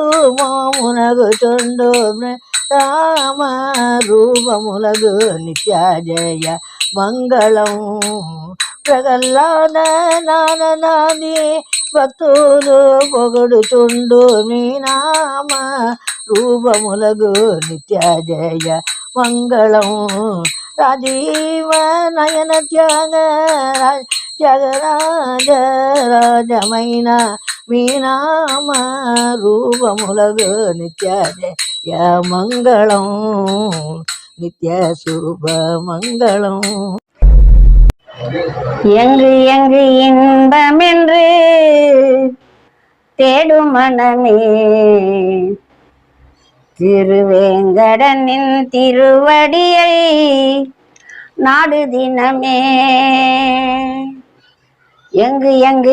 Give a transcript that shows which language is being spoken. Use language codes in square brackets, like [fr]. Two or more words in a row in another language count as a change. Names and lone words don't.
[te] మోమునగుచుండు రామ రూపములగు నిత్య జయ మంగళం ప్రగల్లాద నాననాది భక్తులు పొగడుచుండు మీ నామ రూపములగు నిత్య జయ మంగళం రాజీవ నయన త్యాగరాజ రాజమైన మీ నామ రూపములగు నిత్య జయ మంగళం నిత్య శుభ మంగళం [ta] எங்கு எங்கு இன்பமென்று தேடும் மனமே திருவேங்கடனின் திருவடியை நாடு தினமே எங்கு எங்கு